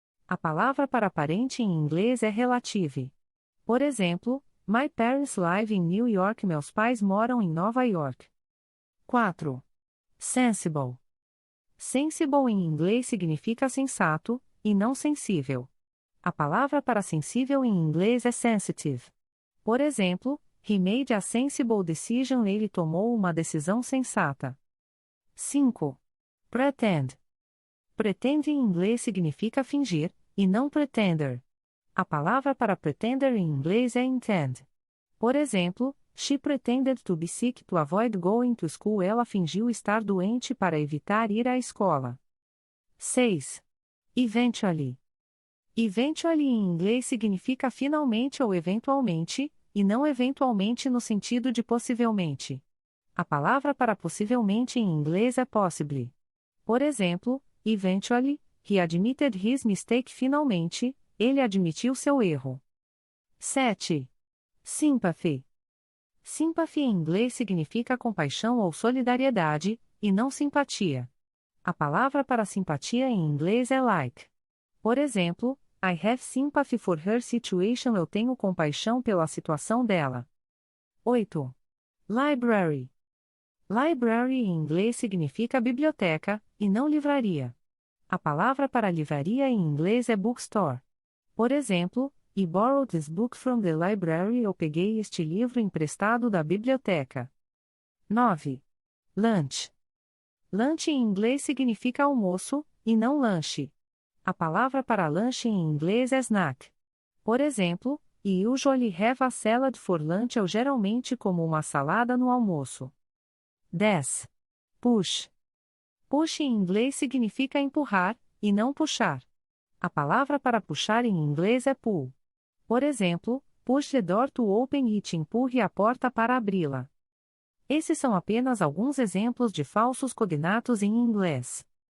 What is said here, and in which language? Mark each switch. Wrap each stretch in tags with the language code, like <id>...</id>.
<pt>A palavra para parente em inglês é relative. Por exemplo,</pt> <en>my parents live in New York.</en> <pt>Meus pais moram em Nova York. 4. Sensible. Sensible em inglês significa sensato, e não sensível. A palavra para sensível em inglês é sensitive. Por exemplo,</pt> <en>he made a sensible decision.</en> <pt>Ele tomou uma decisão sensata. 5. Pretend. Pretend em inglês significa fingir, e não pretender. A palavra para pretender em inglês é intend. Por exemplo,</pt> <en>she pretended to be sick to avoid going to school.</en> <pt>Ela fingiu estar doente para evitar ir à escola. 6. Eventually. Eventually em inglês significa finalmente ou eventualmente, e não eventualmente no sentido de possivelmente. A palavra para possivelmente em inglês é possibly. Por exemplo,</pt> <en>eventually, he admitted his mistake.</en> <pt>Finalmente, ele admitiu seu erro. 7. Sympathy. Sympathy em inglês significa compaixão ou solidariedade, e não simpatia. A palavra para simpatia em inglês é like. Por exemplo,</pt> <en>I have sympathy for her situation.</en> <pt>Eu tenho compaixão pela situação dela. 8. Library. Library em inglês significa biblioteca, e não livraria. A palavra para livraria em inglês é bookstore. Por exemplo,</pt> <en>I borrowed this book from the library.</en> <pt>Eu peguei este livro emprestado da biblioteca. 9. Lunch. Lunch em inglês significa almoço, e não lanche. A palavra para lanche em inglês é snack. Por exemplo,</pt> <en>I usually have a salad for lunch.</en> <pt>Eu geralmente como uma salada no almoço. 10. Push. Push em inglês significa empurrar, e não puxar. A palavra para puxar em inglês é pull. Por exemplo,</pt> <en>push the door to open it.</en> <pt>Empurre a porta para abri-la. Esses são apenas alguns exemplos de falsos cognatos em inglês.</pt>